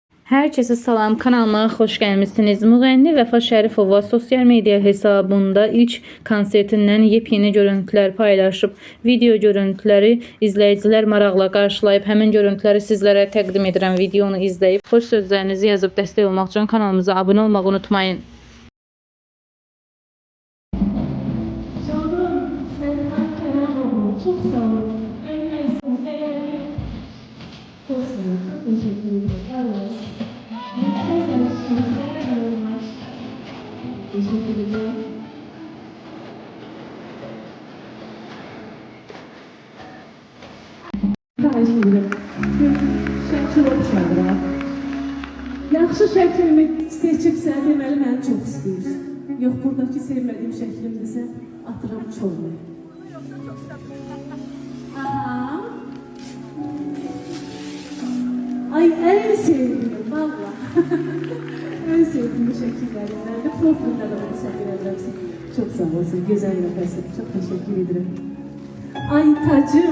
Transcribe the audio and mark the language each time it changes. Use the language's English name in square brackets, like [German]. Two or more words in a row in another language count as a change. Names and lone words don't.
[Azerbaijani] Herkese salam, kanalıma xoş gəlmisiniz. Müğənni Vəfa Şərifova sosial media hesabında ilk konsertindən yepyeni görüntülər paylaşıb. Video görüntüləri izləyicilər maraqla qarşılayıb. Həmin görüntüləri sizlərə təqdim edirəm. Videonu izləyib xoş sözlərinizi yazıb dəstək olmaq üçün kanalımıza abunə olmağı unutmayın. [Turkish] Çok sağ olun. Teşekkür ederim. Teşekkür ederim. [Azerbaijani] Xahiş edirəm. Şəkil oxşadıram. Yaxşı şəklimi seçibsə, deməli məni çox istəyir. Yox, buradakı sevmədiyim şəklimdirsə, atıram çolunu. Aha. [Turkish] Ay, en sevdiğim, valla. En sevdiğim şekillerden de profilde de onu sergilerim. Çok sağ olasın, güzel nefesin. Çok teşekkür ederim. Ay tacım.